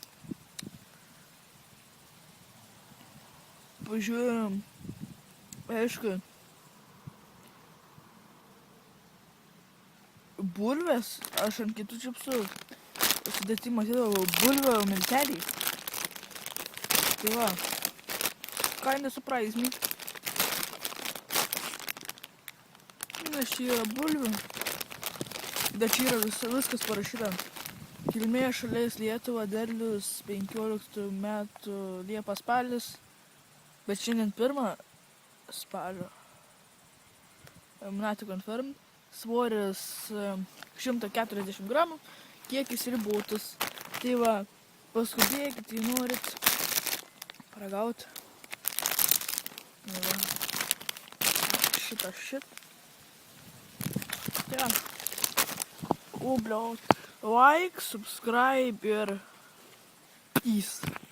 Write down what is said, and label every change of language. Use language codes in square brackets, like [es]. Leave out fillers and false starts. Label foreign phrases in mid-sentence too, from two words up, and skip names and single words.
[lt] Pažiūrėjom, aišku, bulvės, aš ant kitų čipsų sudėtį matydavau bulvę miltelį. Tai va, [en] kinda surprise me. [lt] Nes čia yra bulvių, bet čia yra viskas parašyta. Kilmė šalis Lietuva, derlius 15 metų Liepa spalis, bet šiandien 1 spalio. [en] Not confirmed. [lt] Svoris 140 gramų, kiekis ribotas. Tai va, paskubėkit, jei norit paragauti. Šitą shit. Tai va. [en] Like, subscribe [lt] ir peace.